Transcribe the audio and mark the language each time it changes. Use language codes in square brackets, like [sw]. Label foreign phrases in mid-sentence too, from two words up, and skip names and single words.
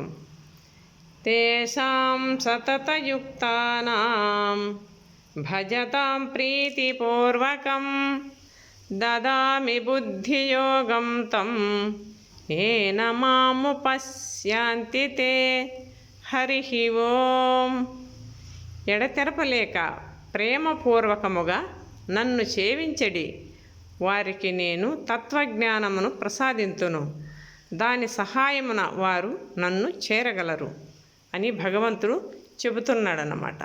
[sa] तेषां सततयुक्तानां भजतां प्रीतिपूर्वकं ददामि बुद्धियोगं तं येन मामुपश्यन्ति ते। हरिः ఓం। [te] ఎడతెరపలేక ప్రేమపూర్వకముగా నన్ను సేవించడి వారికి నేను తత్వజ్ఞానమును ప్రసాదింతును, దాని సహాయమున వారు నన్ను చేరగలరు అని భగవంతుడు చెబుతున్నాడన్నమాట.